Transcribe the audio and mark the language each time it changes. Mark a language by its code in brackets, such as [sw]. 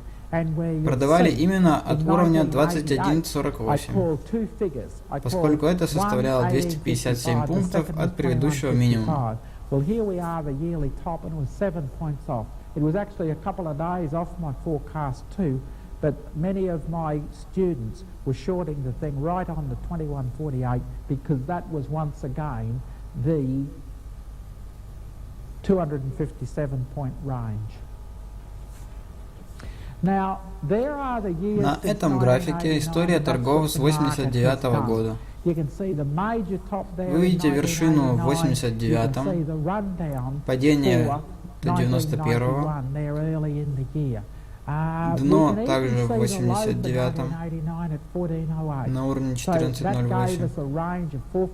[ru] продавали именно от уровня 21.48, поскольку это составляло 257 пунктов от предыдущего минимума. [en] Well, here we are, the yearly top, and it was 7 points off. It was actually a couple of days off my forecast too, but many of my students were shorting the thing right on the 21.48 because that was once again the 257-point range. Now, there are the years. [ru] На этом графике история торгов с 89 года. Вы видите вершину в 89-м, падение до 91-го, дно также в 89-м на уровне 14.08.